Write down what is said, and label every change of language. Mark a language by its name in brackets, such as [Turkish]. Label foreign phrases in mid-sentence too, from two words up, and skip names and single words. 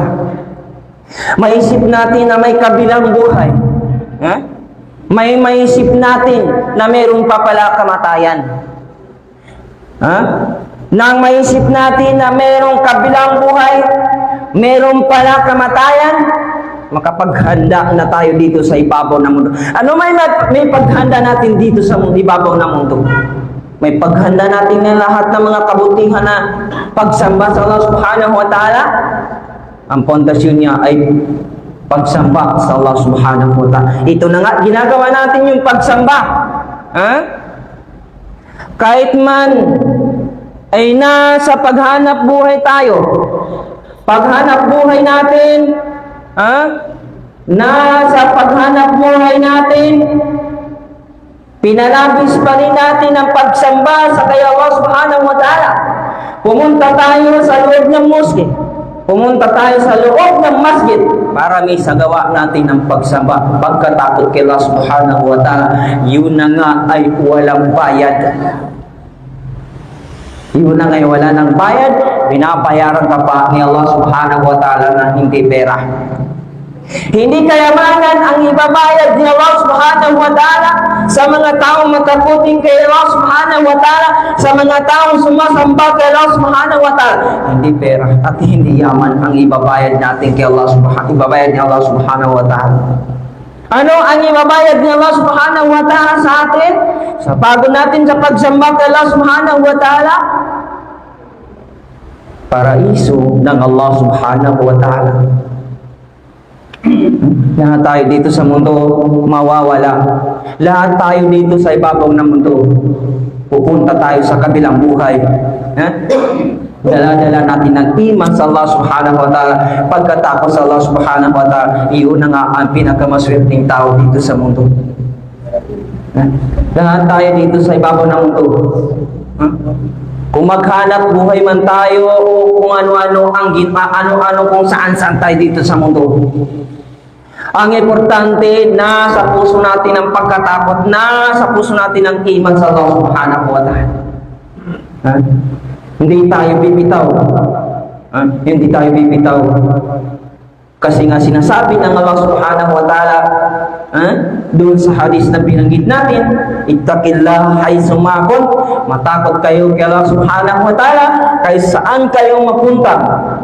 [Filipino] Maisip natin na may kabilang buhay, may maisip natin na mayroon pa pala kamatayan, nang maisip natin na mayroong kabilang buhay, mayroon pala kamatayan, makapaghanda na tayo dito sa ibabaw ng mundo. Ano may paghanda natin dito sa ibabaw ng mundo? May paghanda natin ng lahat ng mga kabutihan na pagsamba sa Allah [Arabic] سبحانه وتعالى. [Filipino] Ang pundasyon niya ay pagsamba sa Allah [Arabic] سبحانه وتعالى. [Filipino] Ito na nga, ginagawa natin yung pagsamba. Kahit man ay nasa paghanap buhay tayo, paghanap buhay natin, nasa paghanap buhay natin, pinalabis pa rin natin ang pagsamba sa kay Allah [Arabic] سبحانه وتعالى. [Filipino] Pumunta tayo sa loob ng mosque, pumunta tayo sa loob ng masjid para may sagawa natin ang pagsamba, pagkatakot kay Allah [Arabic] سبحانه وتعالى. [Filipino] Yun na nga ay walang bayad. Yun na nga ay wala ng bayad, binabayaran ka pa ni Allah [Arabic] سبحانه وتعالى [Filipino] na hindi pera. Hindi kayamanan ang ibabayad ni Allah [Arabic] سبحانه وتعالى [Filipino] sa mga taong matakuting kay Allah [Arabic] سبحانه وتعالى, [Filipino] sa mga taong sumasamba kay Allah [Arabic] سبحانه وتعالى. [Filipino] Hindi pera at hindi yaman ang ibabayad natin kay Allah ibabayad ni Allah [Arabic] سبحانه وتعالى. [Filipino] Ano ang ibabayad ni Allah [Arabic] سبحانه وتعالى [Filipino] sa atin? Sa pagod natin sa pagsamba kay Allah [Arabic] سبحانه وتعالى, [Filipino] paraiso ng Allah [Arabic] سبحانه وتعالى. [Filipino] Lahat tayo dito sa mundo mawawala. Lahat tayo dito sa ibabaw ng mundo pupunta tayo sa kabilang buhay. Dala-dala natin ang iman sa Allah [Arabic] سبحانه وتعالى, [Filipino] pagkatakot sa Allah [Arabic] سبحانه وتعالى. [Filipino] Iyon na nga ang pinakamaswerteng tao dito sa mundo. Lahat tayo dito sa ibabaw ng mundo, kung maghanap buhay man tayo o kung ano-ano ano-ano kung saan-saan tayo dito sa mundo, ang importante, nasa puso natin ang pagkatakot, nasa puso natin ang iman sa Allah [Arabic] سبحانه وتعالى. [Filipino] Hindi tayo bibitaw. Hindi tayo bibitaw. Kasi nga sinasabi ng Allah [Arabic] سبحانه وتعالى [Filipino] doon sa hadis na binanggit natin, [Arabic] اتق الله حيث ما كنت, [Filipino] matakot kayo kay Allah [Arabic] سبحانه وتعالى [Filipino] kahit saan kayo mapunta.